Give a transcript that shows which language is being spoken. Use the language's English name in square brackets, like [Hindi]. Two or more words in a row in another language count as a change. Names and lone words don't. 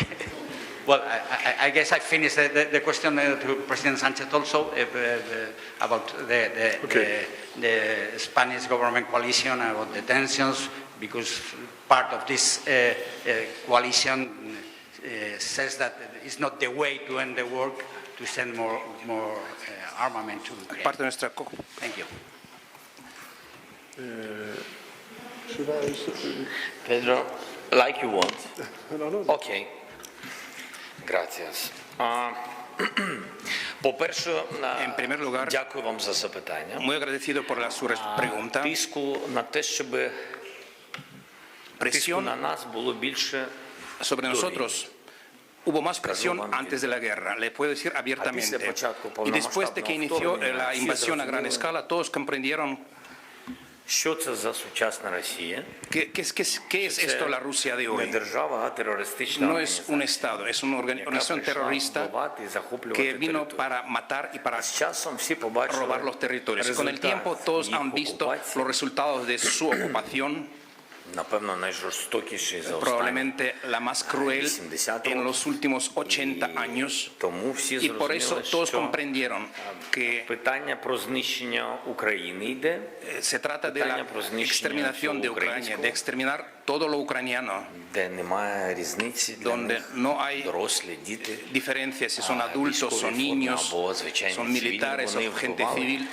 [English] Well, I guess I finished the question to President Sánchez also about the Spanish government coalition, about the tensions, because part of this coalition says that it's not the way to end the war to send more armament to Ukraine. [Spanish] Parte de nuestra [English] Thank you. Pedro, like you want. [Spanish] Okay. Gracias. En primer lugar, [Ukrainian] дякую вам за запитання. [Spanish] muy agradecido por su pregunta. [Ukrainian] Тиску на те, щоб тиску на нас було більше [Spanish] sobre nosotros. Hubo más presión antes de la guerra, le puedo decir abiertamente. Y después de que inició la invasión a gran escala, todos comprendieron [Ukrainian] що це за сучасна Росія. [Spanish] ¿Qué es esto la Rusia de hoy? [Ukrainian] Не держава, а терористична [Spanish] No es un Estado, es una organización terrorista que vino para matar y para robar los territorios. Con el tiempo todos han visto los resultados de su ocupación. probablemente la más cruel en los últimos 80 años, y por eso todos comprendieron que se trata de la exterminación de Ucrania, de exterminar todo lo ucraniano, donde no hay diferencia si son adultos, son niños, son militares o gente civil.